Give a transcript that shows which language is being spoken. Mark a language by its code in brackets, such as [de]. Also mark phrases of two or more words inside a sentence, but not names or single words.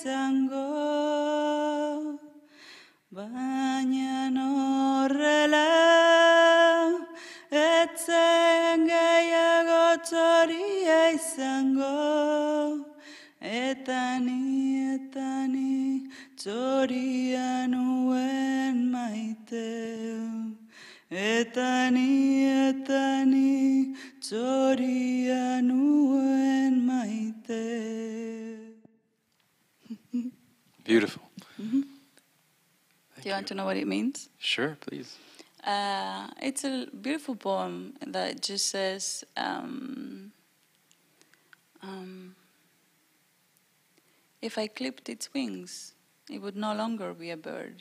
[eu] izango, baina horrela ez zen gehiago txoria izango, eta ni txoria nuen maite, eta ni txoria nuen maite. [en] Beautiful. Mm-hmm. Do Thank you want to know what it means? Sure, please. It's a beautiful poem that just says, if I clipped its wings, it would no longer be a bird.